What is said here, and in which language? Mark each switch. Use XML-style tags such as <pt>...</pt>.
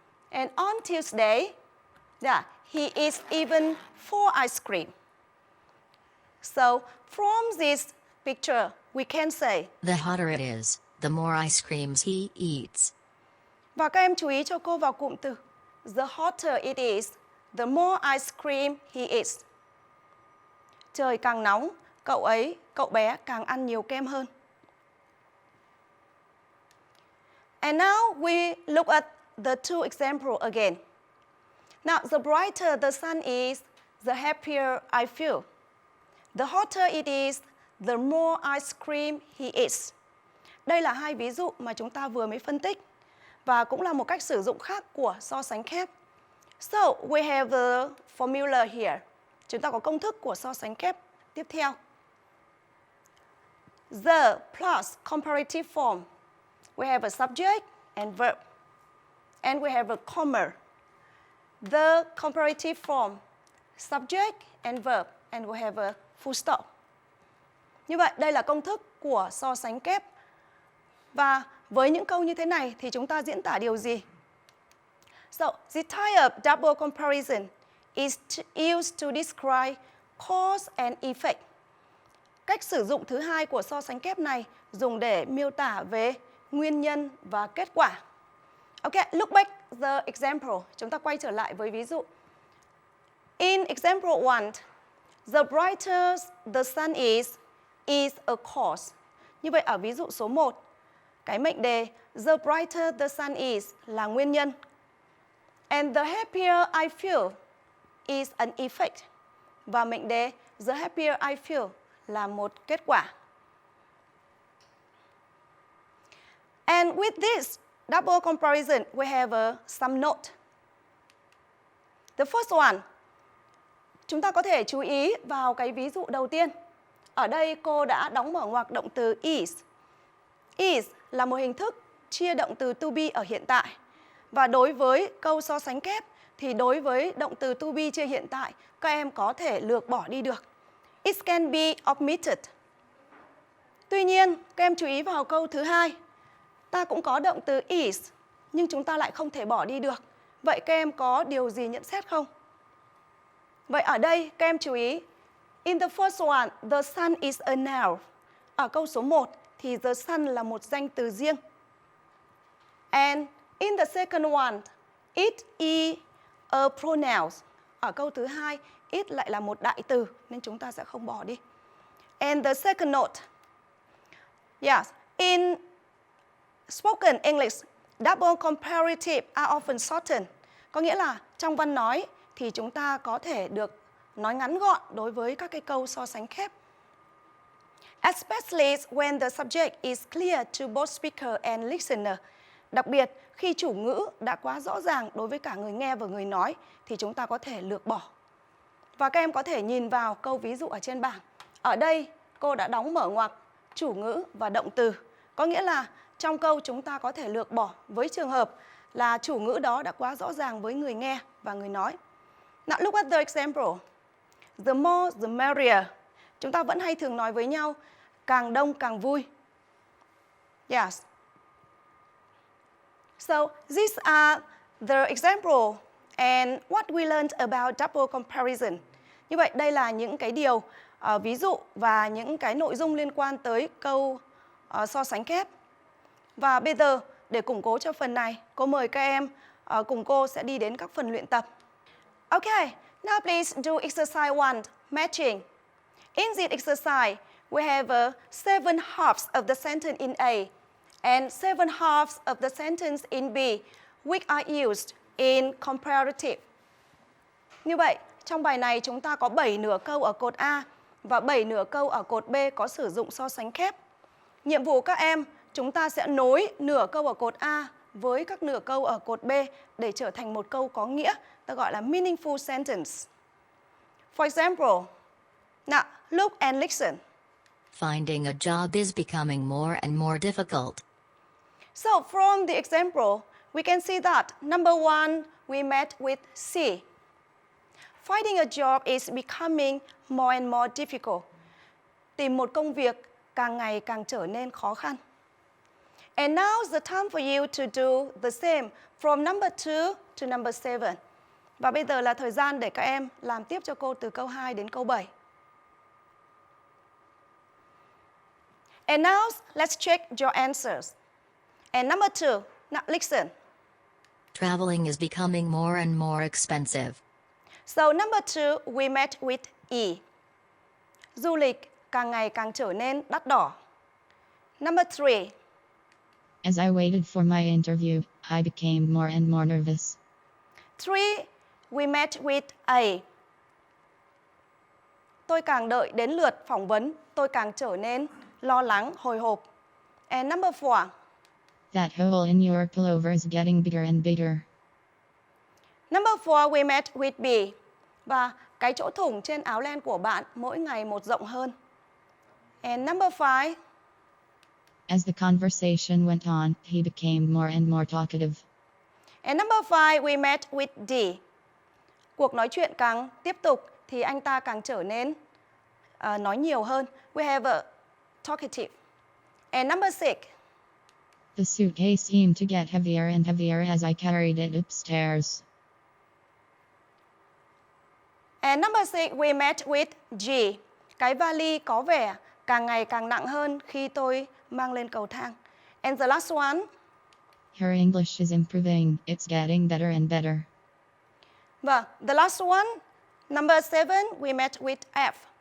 <en>And on Tuesday, he eats even 4 ice cream. So from this picture, we can say, The hotter it is, the more ice creams he eats.</en> <vi>Và các em chú ý cho cô vào cụm từ</vi> <en>the hotter it is, the more ice cream he eats.</en> <vi>Trời càng nóng, cậu bé càng ăn nhiều kem hơn.</vi> <en>And now we look at the two examples again. Now, the brighter the sun is, the happier I feel. The hotter it is, the more ice cream he eats.</en> <vi>Đây là hai ví dụ mà chúng ta vừa mới phân tích và cũng là một cách sử dụng khác của so sánh kép.</vi> <en>So, we have the formula here.</en> <vi>Chúng ta có công thức của so sánh kép tiếp theo.</vi> <en>The plus comparative form. We have a subject and verb. And we have a comma. The comparative form, subject and verb, and we have a full stop.</en> <vi>Như vậy, đây là công thức của so sánh kép. Và với những câu như thế này thì chúng ta diễn tả điều gì?</vi> <en>So, the type of double comparison is used to describe cause and effect.</en> <vi>Cách sử dụng thứ hai của so sánh kép này dùng để miêu tả về nguyên nhân và kết quả.</vi> <en>Okay, look back the example.</en> <vi>Chúng ta quay trở lại với ví dụ.</vi> <en>In example 1, the brighter the sun is a cause.</en> <vi>Như vậy ở ví dụ số 1, cái mệnh đề</vi> <en>the brighter the sun is</en> <vi>là nguyên nhân.</vi> <en>And the happier I feel is an effect.</en> <vi>Và mệnh đề</vi> <en>the happier I feel</en> <vi>là một kết quả.</vi> <en>And with this double comparison, we have some note. The first one,</en> <vi>chúng ta có thể chú ý vào cái ví dụ đầu tiên. Ở đây cô đã đóng mở ngoặc động từ is. Is là một hình thức chia động từ to be ở hiện tại. Và đối với câu so sánh kép thì đối với động từ to be chia hiện tại, các em có thể lược bỏ đi được.</vi> <en>It can be omitted.</en> <vi>Tuy nhiên, các em chú ý vào câu thứ hai. Ta cũng có động từ is, nhưng chúng ta lại không thể bỏ đi được. Vậy các em có điều gì nhận xét không? Vậy ở đây các em chú ý.</vi> <en>In the first one, the sun is a noun.</en> <vi>Ở câu số 1 thì</vi> <en>the sun</en> <vi>là một danh từ riêng.</vi> <en>And in the second one, it is a pronoun.</en> <vi>Ở câu thứ hai, it lại là một đại từ nên chúng ta sẽ không bỏ đi.</vi> <en>And the second note. Yes, in spoken English, double comparative are often shortened.</en> <vi>Có nghĩa là trong văn nói thì chúng ta có thể được nói ngắn gọn đối với các cái câu so sánh kép.</vi> <en>Especially when the subject is clear to both speaker and listener.</en> <vi>Đặc biệt khi chủ ngữ đã quá rõ ràng đối với cả người nghe và người nói thì chúng ta có thể lược bỏ. Và các em có thể nhìn vào câu ví dụ ở trên bảng. Ở đây cô đã đóng mở ngoặc chủ ngữ và động từ. Có nghĩa là trong câu chúng ta có thể lược bỏ với trường hợp là chủ ngữ đó đã quá rõ ràng với người nghe và người nói.</vi> <en>Now look at the example. The more the merrier.</en> <vi>Chúng ta vẫn hay thường nói với nhau càng đông càng vui.</vi> <en>Yes. So these are the example and what we learned about double comparison.</en> <vi>Như vậy đây là những cái điều ví dụ và những cái nội dung liên quan tới câu so sánh kép. Và bây giờ để củng cố cho phần này, cô mời các em cùng cô sẽ đi đến các phần luyện tập.</vi> <en>Okay, now please do exercise 1, matching. In this exercise, we have 7 halves of the sentence in A and 7 halves of the sentence in B, which are used in comparative.</en> <vi>Như vậy, trong bài này chúng ta có 7 nửa câu ở cột A và 7 nửa câu ở cột B có sử dụng so sánh kép. Nhiệm vụ các em, chúng ta sẽ nối nửa câu ở cột A với các nửa câu ở cột B để trở thành một câu có nghĩa, ta gọi là</vi> <en>meaningful sentence. For example, now look and listen. Finding a job is becoming more and more difficult. So from the example, we can see that number 1, we met with C. Finding a job is becoming more and more difficult.</en> <vi>Tìm một công việc càng ngày càng trở nên khó khăn.</vi> <en>And now's the time for you to do the same from number 2 to number 7.</en> <vi>Và bây giờ là thời gian để các em làm tiếp cho cô từ câu 2 đến câu 7.</vi> <en>And now let's check your answers. And number 2, now listen. Traveling is becoming more and more expensive. So number 2, we met with E.</en> <vi>Du lịch càng ngày càng trở nên đắt đỏ.</vi> <en>Number 3, As I waited for my interview, I became more and more nervous. 3, we met with A.</en> <vi>Tôi càng đợi đến lượt phỏng vấn, tôi càng trở nên lo lắng, hồi hộp.</vi> <en>And number 4, That hole in your pullover is getting bigger and bigger. number 4, we met with B.</en> <vi>Và cái chỗ thủng trên áo len của bạn mỗi ngày một rộng hơn.</vi> <en>And number 5, As the conversation went on, he became more and more talkative. and number 5, we met with D.</en> <vi>Cuộc nói chuyện càng tiếp tục thì anh ta càng trở nên nói nhiều hơn.</vi> <en>We have a talkative. And number 6, The suitcase seemed to get heavier and heavier as I carried it upstairs. and number 6, we met with G.</en> <vi>Cái vali có vẻ càng ngày càng nặng hơn khi tôi mang lên cầu thang.</vi> <en>And the last one, Her English is improving, it's getting better and better.</en> <vi>vâng,</vi> <en>the last one, number 7, we met with F.</en>